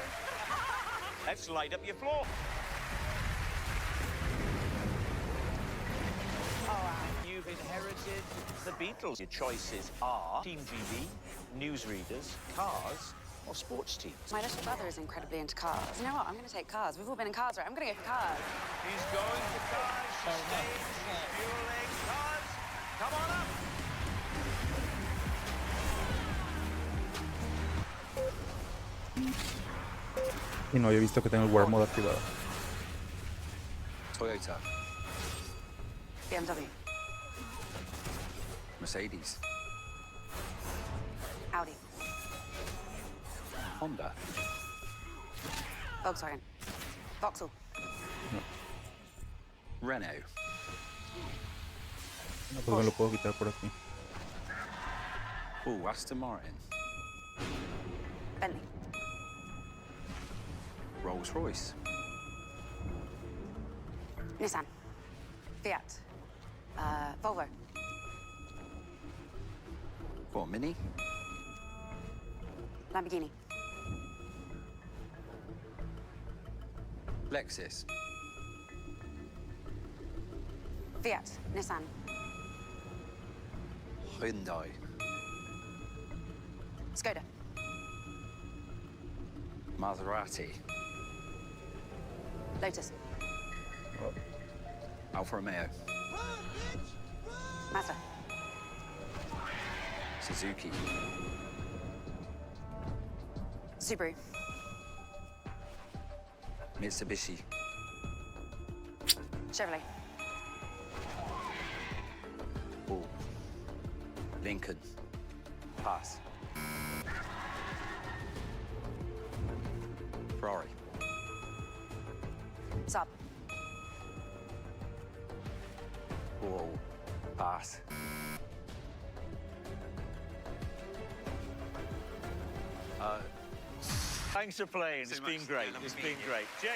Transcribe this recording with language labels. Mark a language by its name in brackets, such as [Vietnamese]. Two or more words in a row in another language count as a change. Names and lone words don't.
[English] Let's light up your floor. You've inherited the Beatles. Your choices are Team GB, newsreaders, cars, or sports teams. My little brother is incredibly into cars. You know what? I'm going to take cars. We've all been in cars, right? I'm going to go for cars. He's going for cars. She's staying. She's fueling cars. Come on up. [Spanish] Y no, yo he visto que tengo el [English] War Mode [Spanish] activado. [English] Toyota. BMW. Mercedes. Audi. Honda. Volkswagen. Vauxhall. Renault. [Spanish] No, pues me lo puedo quitar por aquí. [English] Aston Martin. Bentley. Rolls Royce. Nissan. Fiat. Volvo. What, Mini? Lamborghini. Lexus. Fiat. Nissan. Hyundai. Skoda. Maserati. Lotus. Alfa Romeo. Mazda. Suzuki. Subaru. Mitsubishi. Chevrolet. Lincoln. Pass. Ferrari. Saab. Whoa. Pass. Thanks for playing. It's been great. It's been great. Jake.